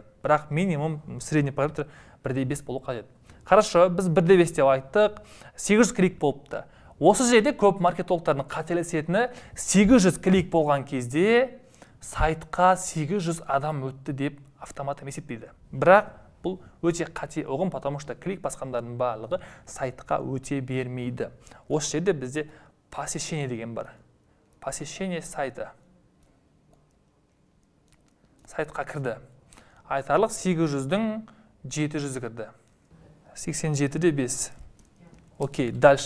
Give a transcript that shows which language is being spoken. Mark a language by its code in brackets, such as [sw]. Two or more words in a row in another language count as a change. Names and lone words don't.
[kk] Бірақ [ru] минимум средний параметр [kk] 1/5 болу қажет. Хорошо, біз 1/5 деп айттық, 800 клик болыпты. Осы жерде көп маркетологтардың қателесетіні 800 клик болған кезде сайтқа 800 адам өтті деп автоматом есептейді. Бірақ бұл өте қате ұғым, [ru] потому что [kk] клик басқандардың барлығы сайтқа өте бермейді. Осы жерде бізде посещение деген бар. [ru] Посещение сайта. [kk] Сайтқа кірді. Айтарлық 800-дің 700 кірді. [ru] 87-де 5. Окей, дальше.